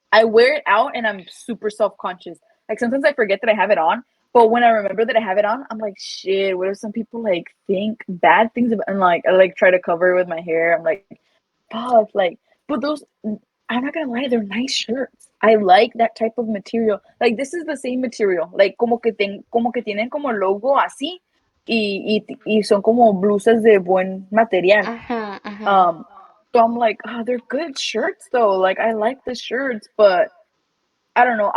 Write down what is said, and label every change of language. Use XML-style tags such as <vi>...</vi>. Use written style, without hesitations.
<en>I wear it out and I'm super self conscious. Like sometimes I forget that I have it on, but when I remember that I have it on, I'm like, shit. What if some people like think bad things about? And like I like try to cover it with my hair. I'm like, fuck. Like, but those, I'm not gonna lie, they're nice shirts. I like that type of material. Like this is the same material. Like</en> <es>como que tienen como logo así y son como blusas de buen material. Mhm. Mhm.</es> <en>Um, so I'm like, oh, they're good shirts though. Like I like the shirts, but I don't know.</en>